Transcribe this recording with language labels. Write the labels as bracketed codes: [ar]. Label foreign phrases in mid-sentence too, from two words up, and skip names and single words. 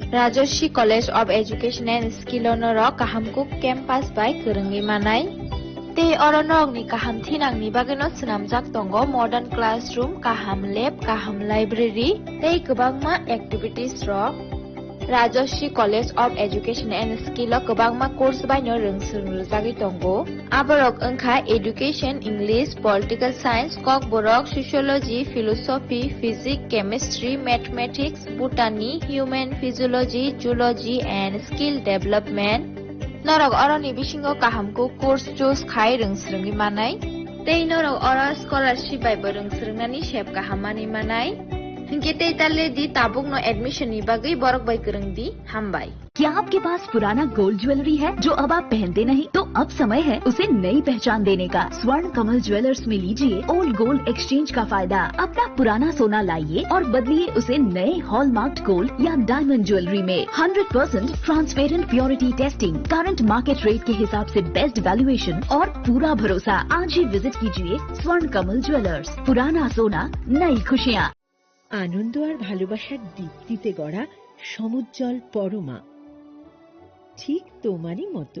[trp] Rajarshi College of Education and Skill Norok kahamkuk campus by Kurungi Manai. Tei Oronog ni kaham tinang ni bagano senamjak tongo [en] modern classroom, [trp] kaham lab, kaham library, tei kebangma activities rok. Rajarshi College of Education and Skill kebangma course by no rungsurjagi tongo. Aborok engka [en] education, English, political science, kok borok sociology, philosophy, physics, chemistry, mathematics, botany, human physiology, zoology and skill development. [trp] Norok oroni bisingo kahamko [en] course choose [trp] khai rungsrungi manai. Tei norok ora scholarship by rungsrungani shep kahamani manai. Hingke tale di tabuk no admission ni bagai borok bai kereng di hambai. [hi] क्या आपके पास पुराना [en] gold jewellery [hi] है जो अब आप पहनते नहीं? तो अब समय है उसे नई पहचान देने का। स्वर्ण कमल ज्वेलर्स में लीजिए [en] old gold exchange [hi] का फायदा। अपना पुराना सोना लाइए और बदलिए उसे नए [en] hallmarked gold [hi] या [en] diamond jewellery [hi] में। [en] 100% transparent purity testing, current market rate [hi] के हिसाब से [en] best valuation [hi] और पूरा भरोसा। आज ही विजिट कीजिए स्वर्ण कमल ज्वेलर्स। पुराना सोना, नई खुशियाँ। आनंद और [bn] ভালোবাসার দীপ্তিতে গড়া সমুজ্জ্বল পরমা ঠিক তোমারই মতো।